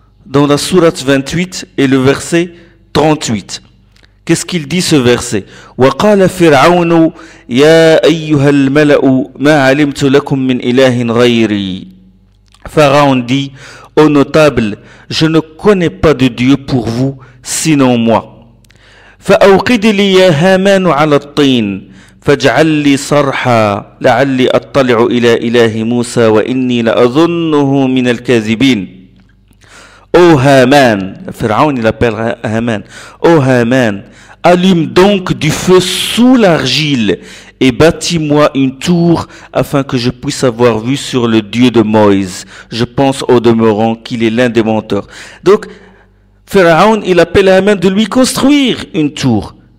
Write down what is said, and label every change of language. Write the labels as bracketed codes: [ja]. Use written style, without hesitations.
[fr] Dans la sourate 28 et le verset 38. Qu'est-ce qu'il dit ce verset? [ar] وَقَالَ فِرْعَوْنُ يَا أَيُّهَا الْمَلَأُ مَا عَلِمْتُ لَكُمْ مِنْ إِلَهٍ غَيْرِي. [fr] Pharaon dit, ô notables, je ne connais pas de Dieu pour vous, sinon moi. [ar] فأوقد لي يا هامان على الطين فاجعل لي صرحا لعلي أطلع إلى إله موسى وإني لأظنه من الكاذبين. [fr] Ô Haman, Pharaon il appelle Haman, ô Haman, allume donc du feu sous l'argile et bâtis-moi une tour afin que je puisse avoir vue sur le Dieu de Moïse. Je pense au demeurant qu'il est l'un des menteurs. Donc, Pharaon, il appelle Haman de lui construire une tour.